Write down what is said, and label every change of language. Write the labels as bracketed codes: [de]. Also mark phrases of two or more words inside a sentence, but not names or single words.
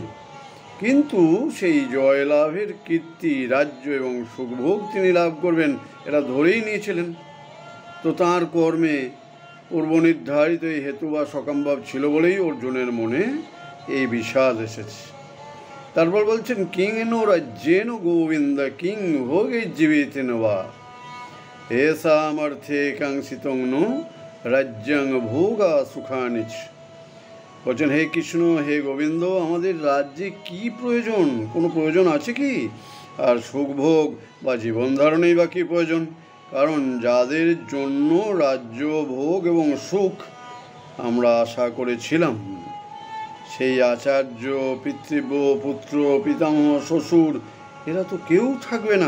[bn] কিন্তু সেই জয়লাভের কীর্তি, রাজ্য এবং সুখভোগ তিনি লাভ করবেন এটা ধরেই নিয়েছিলেন। তো তাঁর কর্মে পূর্বনির্ধারিত এই হেতু বা সকামভাব ছিল বলেই অর্জুনের মনে এই বিষাদ এসেছে। তারপর বলছেন, [sa] কিং নো রাজ্যেন গোবিন্দ কিং ভোগৈর্জীবিতেন বা येषामर्थे काङ्क्षितं नो राज्यं भोगा सुखानि च। [bn] বলছেন, হে কৃষ্ণ, হে গোবিন্দ, আমাদের রাজ্যে কি প্রয়োজন? কোনো প্রয়োজন আছে কি? আর সুখভোগ বা জীবন ধারণেই বা কী প্রয়োজন? কারণ যাদের জন্য রাজ্য ভোগ এবং সুখ আমরা আশা করেছিলাম, সেই আচার্য, পিতৃব্য, পুত্র, পিতামহ, শ্বশুর এরা তো কেউ থাকবে না।